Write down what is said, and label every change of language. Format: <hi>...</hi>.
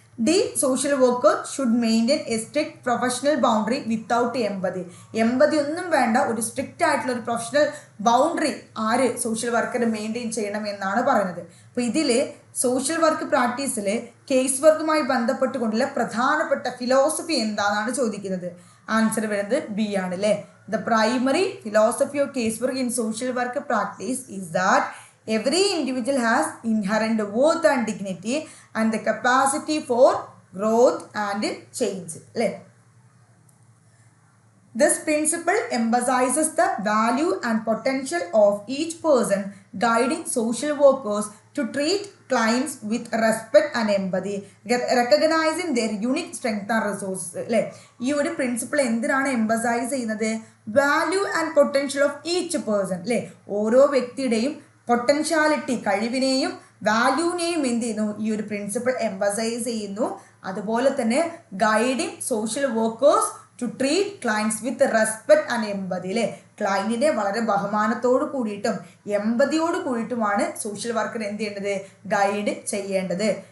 <en>D, social worker should maintain a strict professional boundary without empathy.</en> <ml>എമ്പതി ഒന്നും വേണ്ട, ഒരു strict ആയിട്ടുള്ള ഒരു പ്രൊഫഷണൽ ബൗണ്ടറി ആര്, സോഷ്യൽ വർക്കർ മെയിൻറ്റെയിൻ ചെയ്യണം എന്നാണ് പറയുന്നത്. അപ്പോൾ ഇതിൽ സോഷ്യൽ വർക്ക് പ്രാക്ടീസിൽ കേസ് വർക്കുമായി ബന്ധപ്പെട്ടുകൊണ്ടുള്ള പ്രധാനപ്പെട്ട ഫിലോസഫി എന്താണെന്നാണ് ചോദിക്കുന്നത്. ആൻസർ വരുന്നത് ബി ആണ്, അല്ലേ.</ml> <en>The primary philosophy of case work in social work practice is that every individual has inherent worth and dignity and the capacity for growth and change, അല്ലേ. This principle emphasizes the value and potential of each person, guiding social workers to treat clients with respect and empathy, recognizing their unique strength and resources, അല്ലേ.</en> <ml>ഈ ഒരു principle എന്തിനാണ് emphasise ചെയ്യുന്നത്,</ml> <en>value and potential of each person,</en> <ml>അല്ലേ, ഓരോ വ്യക്തിയുടെയും potentiality, കഴിവിനെയും വാല്യൂവിനെയും എന്ത് ചെയ്യുന്നു, ഈ ഒരു പ്രിൻസിപ്പിൾ എംഫസൈസ് ചെയ്യുന്നു. അതുപോലെ തന്നെ</ml> <en>guiding social workers to treat clients with respect and empathy,</en> <ml>അല്ലേ, ക്ലയൻറ്റിനെ വളരെ ബഹുമാനത്തോട് കൂടിയിട്ടും എമ്പതിയോട് കൂടിയിട്ടുമാണ് സോഷ്യൽ വർക്കർ എന്ത് ചെയ്യേണ്ടത്, ഗൈഡ് ചെയ്യേണ്ടത്.</ml>